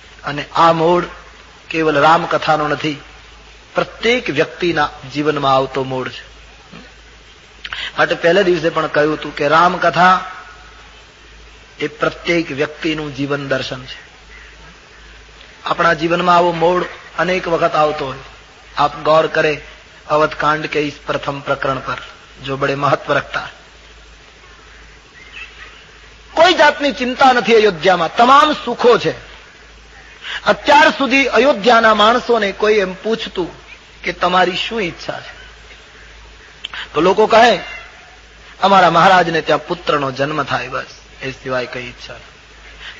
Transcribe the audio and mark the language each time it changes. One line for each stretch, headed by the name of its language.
Gujarati: અને આ મોડ કેવલ રામ કથાનો નથી, પ્રત્યેક વ્યક્તિના જીવનમાં આવતો મોડ છે. માટે પહેલા દિવસે પણ કહ્યું હતું કે રામ કથા એ પ્રત્યેક વ્યક્તિનું જીવન દર્શન છે. આપણા જીવનમાં આવો મોડ અનેક વખત આવતો હોય.
Hindi: આપ ગौर કરે अवधकांड के इस प्रथम प्रकरण पर जो बड़े महत्व रखता है.
Gujarati: कोई जातनी चिंता નથી અયોધ્યામાં, તમામ સુખો છે. અત્યાર સુધી અયોધ્યાના માણસોને કોઈ એમ પૂછતું કે તમારી શું ઈચ્છા છે તો લોકો કહે અમારા મહારાજને ત્યાં પુત્રનો જન્મ થાય, બસ એ સિવાય કઈ ઈચ્છા નથી.